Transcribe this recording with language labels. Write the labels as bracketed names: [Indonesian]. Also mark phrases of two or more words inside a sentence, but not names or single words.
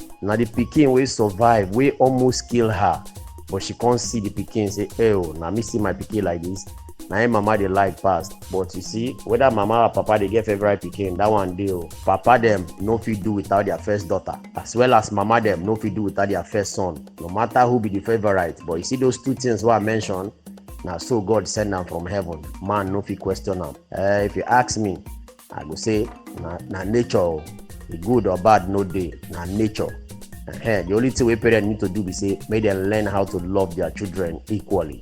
[Nigerian Pidgin] Na the pikin wey survive, wey almost kill her, but she can't see the pikin say, "Hey, oh, na me see my pikin like this." Na mama dey like past. But you see, whether mama or papa dey get favorite pikin, that one dey. Papa them no fit do without their first daughter, as well as mama them no fit do without their first son. No matter who be the favorite, but you see those two things what I mentioned. Now, so God send them from heaven. Man, no fit question them. If you ask me, I go say, na nature. The good or bad, no day. Na nature. The only thing we parents need to do is say, make them learn how to love their children equally.